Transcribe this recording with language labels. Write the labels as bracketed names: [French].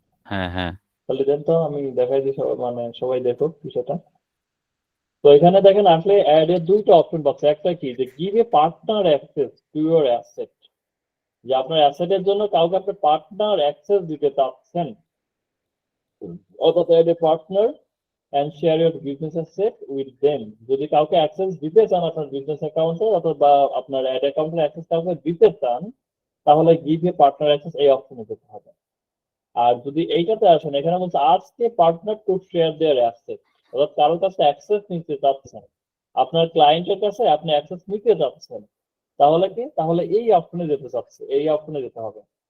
[Bangla] হ্যাঁ হ্যাঁ। তাহলে দেন তো, আমি দেখাই দিই, মানে সবাই দেখুক বিষয়টা। তো এখানে দেখেন আসলে অ্যাড এর দুইটা অপশন পাচ্ছে। একটা কি, যে [English] give a partner access to your asset, [Bangla] যে আপনার অ্যাসেটের জন্য কাউকে আপনি পার্টনার অ্যাক্সেস দিতে চাচ্ছেন। [English] অর্থাৎ add a partner and share your business asset with them। [Bangla] যদি কাউকে অ্যাক্সেস দিতে চান আপনার বিজনেস অ্যাকাউন্টে, অথবা আপনার অ্যাড অ্যাকাউন্টের অ্যাক্সেস কাউকে দিতে চান, তাহলে গিভ এ পার্টনার অ্যাক্সেস এই অপশনে যেতে হবে। আর যদি এইটাতে আসেন, এখানে বলছে আজকে [English] partner to share their asset, [Bangla] অর্থাৎ কারোর কাছে অ্যাক্সেস নিতে চাচ্ছেন, আপনার ক্লায়েন্টের কাছে আপনি অ্যাক্সেস নিতে চাচ্ছেন, তাহলে কি, তাহলে এই অপশনে যেতে চাচ্ছে, এই অপশনে যেতে হবে।